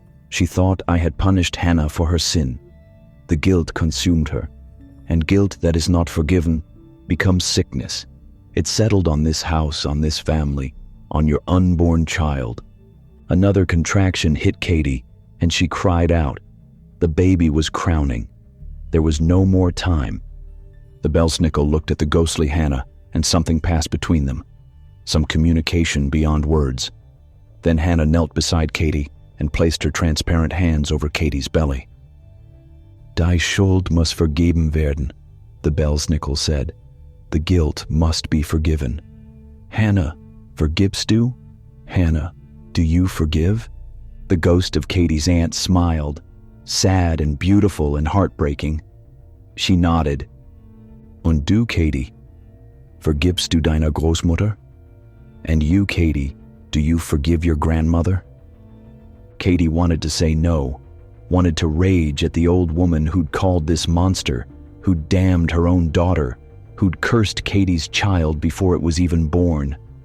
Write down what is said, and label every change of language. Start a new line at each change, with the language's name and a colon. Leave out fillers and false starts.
English: She thought I had punished Hannah for her sin. The guilt consumed her, and guilt that is not forgiven becomes sickness. It settled on this house, on this family, on your unborn child. Another contraction hit Katie, and she cried out. The baby was crowning. There was no more time. The Belsnickel looked at the ghostly Hannah, and something passed between them. Some communication beyond words. Then Hannah knelt beside Katie and placed her transparent hands over Katie's belly.
German: Die Schuld muss vergeben werden,
English: the Belsnickel said. The guilt must be forgiven. Hannah,
German: vergibst du?
English: Hannah, do you forgive? The ghost of Katie's aunt smiled, sad and beautiful and heartbreaking. She nodded.
German: Und du, Katie, vergibst du deiner Großmutter?
English: And you, Katie, do you forgive your grandmother? Katie wanted to say no, wanted to rage at the old woman who'd called this monster, who'd damned her own daughter, who'd cursed Katie's child before it was even born.